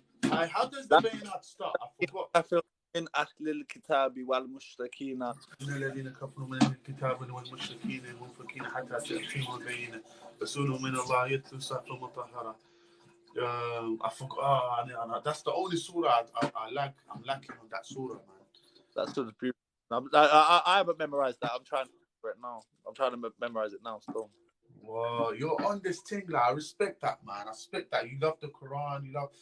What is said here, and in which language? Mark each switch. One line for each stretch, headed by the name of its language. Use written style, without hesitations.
English: How does the Bayna start? I forgot.
Arabic: من أهل الكتاب والمشركين إن الذين كفروا من أهل الكتاب والمشركين المنفكين حتى تأتيهم البينة رسول من الله يتلو صحفا مطهرة.
English: I forgot. That's the only surah I like. I'm lacking on that surah, man. That's sort of beautiful. I haven't memorized that. I'm trying to remember it now. I'm trying to memorize it now still. Whoa, you're on this thing, like, I respect that, man. I respect that. You love the Quran.